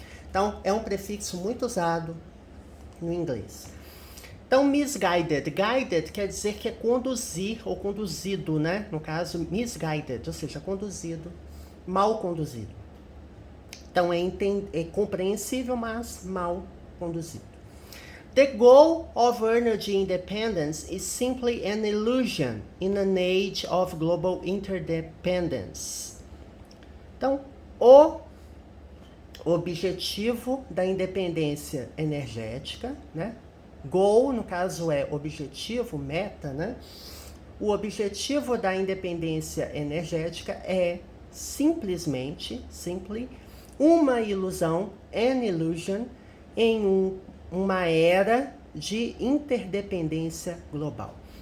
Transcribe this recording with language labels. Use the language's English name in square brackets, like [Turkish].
[Portuguese] Então, é um prefixo muito usado no inglês. Então, misguided. Guided quer dizer que é conduzir ou conduzido, né? No caso, misguided, ou seja, conduzido, mal conduzido. Então, é compreensível, mas mal conduzido. [English] The goal of energy independence is simply an illusion in an age of global interdependence. [Portuguese] Então, o objetivo da independência energética, né? Goal, no caso, é objetivo, meta, né? O objetivo da independência energética é simplesmente, uma ilusão, [English] an illusion, [Portuguese] em uma era de interdependência global.